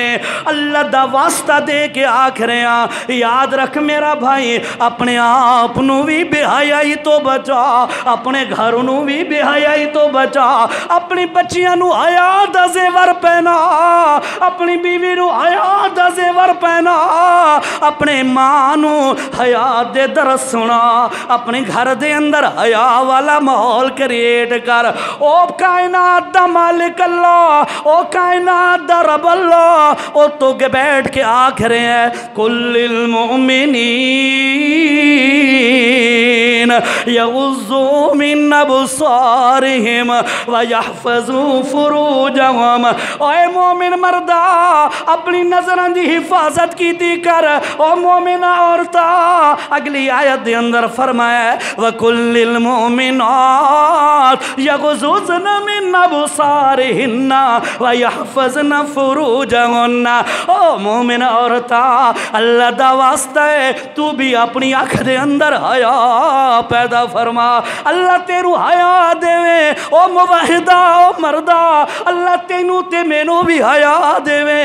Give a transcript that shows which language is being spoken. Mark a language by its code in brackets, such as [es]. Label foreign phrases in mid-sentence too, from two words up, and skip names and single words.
[pa] ਅੱਲਾਹ ਦਾ ਵਾਸਤਾ ਦੇ ਕੇ ਆਖ ਰਹੇ ਹੈਂ, ਯਾਦ ਰਖ ਮੇਰਾ ਭਾਈ, ਅਪਣੇ ਆਪ ਨੂ ਭੀ ਬੇਹਯਾਈ ਤੋ ਬਚਾ, ਅਪਣੇ ਘਰ ਨੂ ਭੀ ਬੇਹਯਾਈ ਤੋ ਬਚਾ, ਅਪਣੀ ਬੱਚੀਆਂ ਨੂ ਹਯਾ ਦਾ ਜ਼ੇਵਰ ਪਹਿਨਾ, ਅਪਣੀ ਬੀਵੀ ਨੂ ਹਯਾ ਦਾ ਜ਼ੇਵਰ ਪਹਿਨਾ, ਅਪਣੇ ਮਾਂ ਨੂ ਹਯਾ ਦੇ ਦਰਸ ਸੁਣਾ, ਅਪਣੇ ਘਰ ਦੇ ਅੰਦਰ ਹਯਾ ਵਾਲਾ ਮਾਹੌਲ ਕ੍ਰਿਏਟ ਕਰ। ਓ ਕਾਇਨਾਤ ਦਾ ਮਾਲਿਕ ਅੱਲਾਹ, ਓ ਕਾਇਨਾਤ ਦਾ ਰੱਬ ਅੱਲਾਹ, ਓ ਤੋ ਕੇ ਬੈਠ ਕੇ ਆਖ ਰਹੇ ਹੈਂ, [ar] قل للمؤمنين يغضوا من أبصارهم ويحفظوا فروجهم. [pa] ਓਏ ਮੋਮਿਨ ਮਰਦਾ, ਅਪਣੀ ਨਜ਼ਰਾਂ ਦੀ ਹਿਫ਼ਾਜ਼ਤ ਕੀਤੀ ਕਰ। ਓ ਮੋਮਿਨਾ ਔਰਤਾ, ਅਗਲੀ ਆਇਤ ਦੇ ਅੰਦਰ ਫ਼ਰਮਾਇਆ, [ar] وقل للمؤمنات يغضضن من أبصارهن ويحفظن فروجهن. [pa] ਓ ਮੋਮਿਨ ਔਰਤਾ, ਅੱਲਾਹ ਦਾ ਵਾਸਤਾ ਹੈ, ਤੂ ਭੀ ਅਪਣੀ ਅੱਖ ਦੇ ਅੰਦਰ ਹਯਾ ਪੈਦਾ ਫ਼ਰਮਾ। ਅੱਲਾਹ ਤੇਰੂ ਹਯਾ ਦੇਵੇ। ਓ ਮੁਵਾਹਿਦਾ, ਓ ਮਰਦਾ, ਅੱਲਾਹ ਤੈਨੂ ਤੇ ਮੈਨੂ ਭੀ ਹਯਾ ਦੇਵੇ।